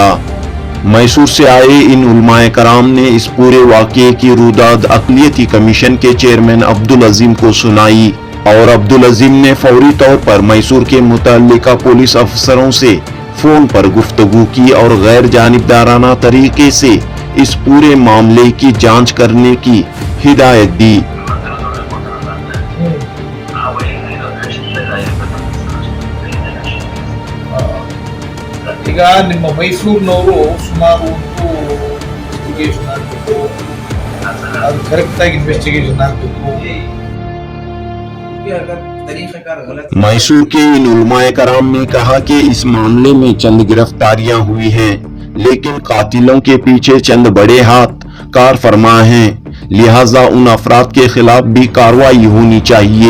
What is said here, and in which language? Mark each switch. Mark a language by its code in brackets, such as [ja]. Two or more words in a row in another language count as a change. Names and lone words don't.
[ur] میسور سے آئے ان علمائے کرام نے اس پورے واقعے کی روداد اقلیتی کمیشن کے چیئرمین عبد العظیم کو سنائی اور عبد العظیم نے فوری طور پر میسور کے متعلقہ پولیس افسروں سے فون پر گفتگو کی اور غیر جانبدارانہ طریقے سے اس پورے معاملے کی جانچ کرنے کی ہدایت دی. [kn] ಈಗ ನಿಮ್ಮ ಮೈಸೂರಿನವರು ಸುಮಾರು ಇನ್ವೆಸ್ಟಿಗೇಷನ್ ಆಗಬೇಕು, ಅದು ಕರೆಕ್ಟ್ ಆಗಿ ಇನ್ವೆಸ್ಟಿಗೇಷನ್ ಆಗಬೇಕು। [ur] میسور کے ان علمائے کرام نے کہا کہ اس معاملے میں چند گرفتاریاں ہوئی ہیں، لیکن قاتلوں کے پیچھے چند بڑے ہاتھ کار فرما ہیں، لہٰذا ان افراد کے خلاف بھی کارروائی ہونی چاہیے.